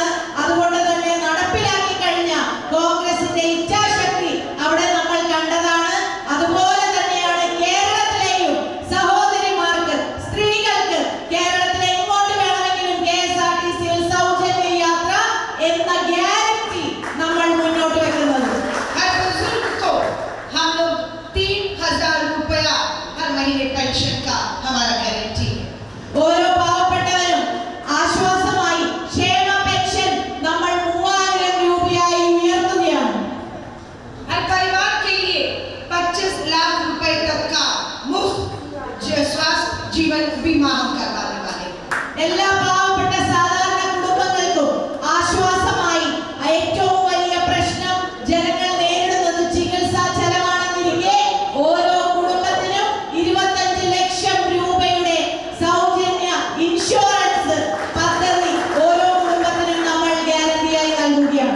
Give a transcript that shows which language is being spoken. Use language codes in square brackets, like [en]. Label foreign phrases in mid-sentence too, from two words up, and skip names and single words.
[ml] അതുകൊണ്ട് തന്നെ നടപ്പിലാക്കി കഴിഞ്ഞ കോൺഗ്രസിന്റെ ഇച്ഛാശക്തി അവിടെ നമ്മൾ കണ്ടതാണ്. അതുപോലെ തന്നെയാണ് കേരളത്തിലെയും സഹോദരിമാർക്ക്, സ്ത്രീകൾക്ക് കേരളത്തിലെ എങ്ങോട്ട് വേണമെങ്കിലും KSRTC-യിൽ സൗജന്യ യാത്ര എന്ന ഗ്യാരണ്ടി നമ്മൾ മുന്നോട്ട് വെക്കുന്നത്. [hi] हर बुजुर्ग को हम लोग 3000 रुपया हर महीने पेंशन का हमारा गारंटी. [ml] ഓരോ പാവപ്പെട്ടവരും ആശ്വാസമായി ക്ഷേമ പെൻഷൻ നമ്മൾ 3000 രൂപയായി ഉയർത്തുകയാണ്. [hi] हर परिवार के लिए 25 लाख रुपए तक का मुफ्त स्वास्थ्य जीवन बीमा हम करवाने वाले. [ml] എല്ലാ പാവപ്പെട്ട സാധാരണ കുടുംബങ്ങൾക്കും ആശ്വാസമായി ഏറ്റവും വലിയ പ്രശ്നം ജനങ്ങൾ നേരിടുന്നത് ചികിത്സാ ചെലവാണെന്നിരിക്കെ ഓരോ കുടുംബത്തിനും 25 ലക്ഷം രൂപയുടെ സൗജന്യ ഇൻഷുറൻസ് പദ്ധതി ഓരോ കുടുംബത്തിനും നമ്മൾ ഗ്യാരണ്ടിയായി നൽകുകയാണ്.